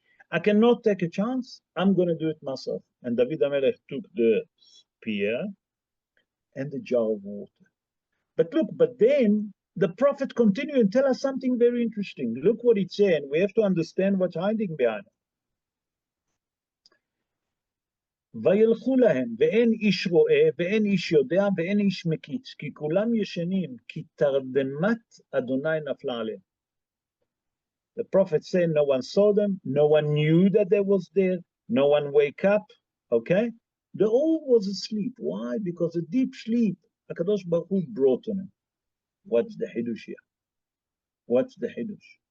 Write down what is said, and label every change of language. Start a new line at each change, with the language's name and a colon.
English: I cannot take a chance. I'm gonna do it myself. And David HaMelech took the spear and the jar of water. But look, but then the prophet continued and tell us something very interesting. Look what it said, and we have to understand what's hiding behind it.
Hebrew: וילכו להם, ואין איש רואה, ואין איש יודע, ואין איש מקיץ, כי כולם ישנים, כי תרדמת אדוני נפלה עליהם.
English: The prophet said no one saw them, no one knew that they was there, no one wake up, okay? They all was asleep. Why? Because a deep sleep, HaKadosh Baruch Hu brought on them. What's the Hidush here? What's the Hidush?